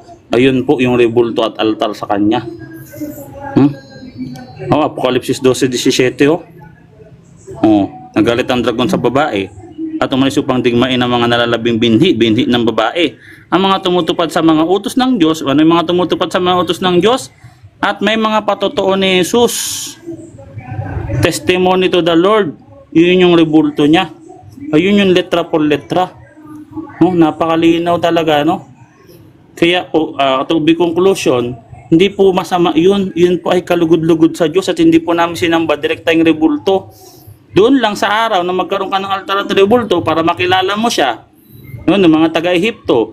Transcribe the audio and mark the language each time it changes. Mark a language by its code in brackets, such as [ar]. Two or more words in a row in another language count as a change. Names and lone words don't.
[tl] Ayun po yung rebulto at altar sa Kanya. Apokalipsis 12:17 nagalit ang dragon sa babae at umalis upang digmain ang mga nalalabing binhi ng babae. Ang mga tumutupad sa mga utos ng Diyos, ano yung mga tumutupad sa mga utos ng Diyos? At may mga patotoo ni Jesus. [en] Testimony to the Lord. [tl] Yun yung rebulto niya. Ayun yung [es] letra por letra. [tl] No, napakalinaw talaga, no? Kaya [en] to be conclusion, [tl] hindi po masama yun. Yun po ay kalugod-lugod sa Diyos at hindi po namin sinamba direkta yung rebulto. Doon lang sa araw na magkaroon ka ng altar at rebulto para makilala mo siya. Yun, ng mga taga-Ehipto.